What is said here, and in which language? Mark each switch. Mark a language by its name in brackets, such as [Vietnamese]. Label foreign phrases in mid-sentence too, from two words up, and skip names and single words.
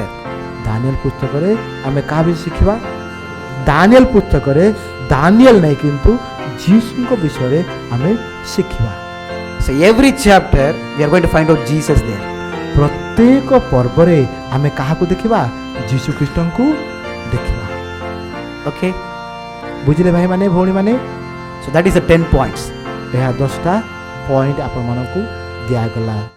[Odia] ଦାନିଏଲ ପୁସ୍ତକରେ ଆମେ କାହା ବିଷୟ ଶିଖିବା? ଦାନିଏଲ ପୁସ୍ତକରେ ଦାନିଏଲ ନାହିଁ କିନ୍ତୁ ଯୀଶୁଙ୍କ ବିଷୟରେ ଆମେ ଶିଖିବା। [English] So every chapter we are going to find out Jesus there. [Odia] ପ୍ରତ୍ୟେକ ପର୍ବରେ ଆମେ କାହାକୁ ଦେଖିବା? ଯୀଶୁ ଖ୍ରୀଷ୍ଟଙ୍କୁ ଦେଖିବା। [English] Okay? [Odia] ବୁଝିଲେ ଭାଇମାନେ ଭଉଣୀମାନେ? [English] So that is the 10 points. [Odia] ଏହା 10ଟା ପଏଣ୍ଟ ଆପଣମାନଙ୍କୁ ଦିଆଗଲା।